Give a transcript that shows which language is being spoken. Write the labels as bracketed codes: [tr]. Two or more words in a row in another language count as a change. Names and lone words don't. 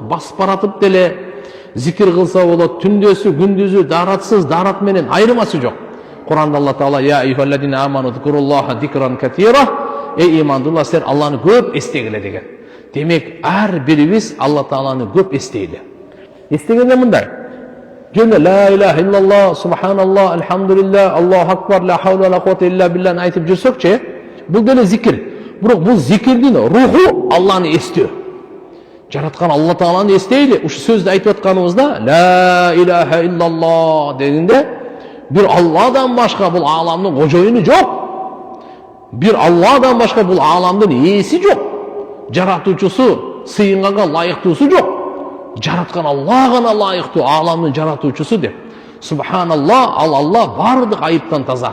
[ky] Басып баратып деле зикир кылса болот. Түндөсү, күндүзү даратсыз, дарат менен айырмасы жок. Куранда Алла Таала [ar] يا أيها الذين آمنوا اذكروا الله ذكرا كثيرا. [ky] Эй имандуулар, силер Алланы көп эстегиле деген. Демек, ар бирибиз Алла Тааланы көп эстейли. Эстегенде мындай: жөн [ar] لا إله إلا الله, [ky] субханаллах, алхамдулилlah, [ar] الله أكبر, لا حول ولا قوة إلا بالله [ky] айтып жүрсөкчү, бул деле зикир. Бирок бул зикирдин руху Алланы эстөө. Жараткан Алла Тааланы эстейли. Ушу сөздү айтып атканыбызда [ar] لا إله إلا الله [ky] дегенде бир Алладан башка бул ааламдын кожоюну жок. Бир Алладан башка бул ааламдын ээси жок. Жаратуучусу, сыйынганга лайыктуусу жок. Жараткан Алла гана лайыктуу, ааламдын жаратуучусу деп. Субханаллах, ал Алла бардык айыптан таза.